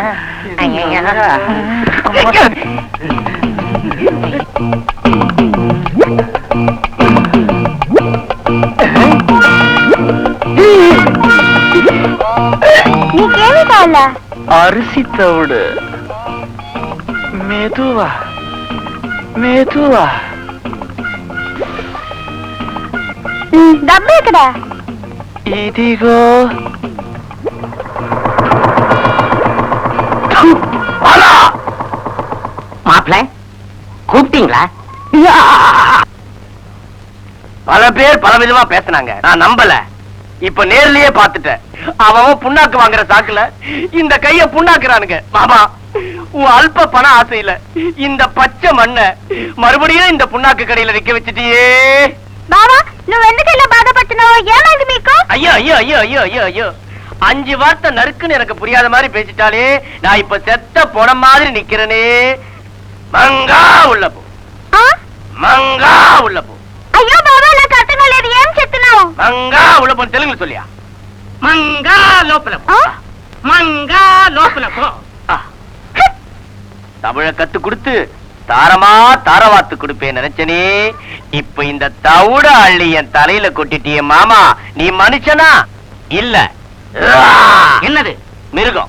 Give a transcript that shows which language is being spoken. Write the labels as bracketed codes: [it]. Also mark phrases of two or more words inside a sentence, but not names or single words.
[ta] நீ கேள்விப்படல? அரிசி தவிடு மெதுவா மெதுவா. [te] డబ్బు ఎక్కడ? ఇదిగో. [ta] மாப்பிள்ள கூப்பிட்டீங்களா? பல பேர் பல விதமா பேசினாங்க, நான் நம்பல. இப்ப நேர்லயே பாத்துட்டேன். அவன் புண்ணாக்கு வாங்குற சாக்குல இந்த கைய புண்ணாக்குறானுங்க. மாமா, உன் அல்ப பண ஆசையில இந்த பச்சை மண்ண மறுபடியும் இந்த புண்ணாக்கு கடையில விக்க வச்சுட்டியே. [te] బావా నువ్వు ఎందుకు ఇలా బాధపడుతున్నావు? ఏమైంది మీకు? [ta] ஐயோ ஐயோ ஐயோ ஐயோ ஐயோ ஐயோ, 5 வார்த்தை நறுக்குன்னு எனக்கு புரியாத மாதிரி பேசிட்டாலே நான் இப்ப செத்த போன மாதிரி நிக்கிறனே. மங்கா உள்ள போ, மங்கா உள்ள போ. [te] అయ్యో బావా, నాకు అర్థం కాలేదు, ఏం చెప్తున్నావు? [ta] மங்கா உள்ள போ தெலுங்குல சொல்லியா? மங்கா லோப்பல போ, மங்கா லோப்பல போ. தமிழ கத்து கொடுத்து தாரமா தாரவாத்து கொடுப்பேன் நினைச்சனே. இப்ப இந்த தவுட அள்ளி என் தலையில கொட்டிட்டிய. மாமா, நீ மனுஷனா இல்ல என்னது மிருகம்?